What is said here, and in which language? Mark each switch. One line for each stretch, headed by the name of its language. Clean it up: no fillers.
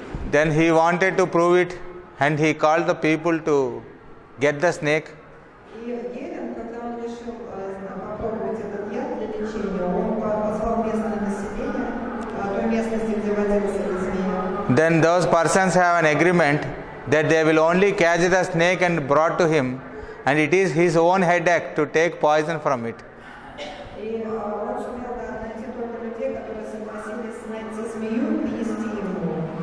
English: Then he wanted to prove it, and he called the people to get the snake.
Russian: И Герин, когда он решил попробовать этот яд для лечения, он позвал местное население той местности, где водилась эта змея.
English: Then those persons have an agreement that they will only catch the snake and brought to him, and it is his own headache to take poison from it.
Russian: И он сумел найти только людей, которые согласились найти змею и принести ему.